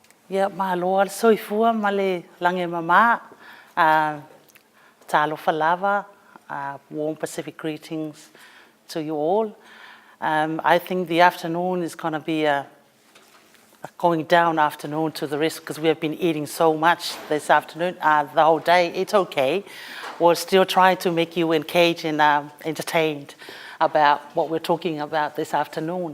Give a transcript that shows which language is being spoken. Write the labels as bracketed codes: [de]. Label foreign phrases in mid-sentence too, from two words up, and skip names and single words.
[sm] Ia mahaloa soifua ma le lange mama, talofa lava, [en] warm Pacific greetings to you all. I think the afternoon is going to be a going down afternoon to the rest because we have been eating so much this afternoon, the whole day. It's okay. We're still trying to make you engaged and entertained about what we're talking about this afternoon.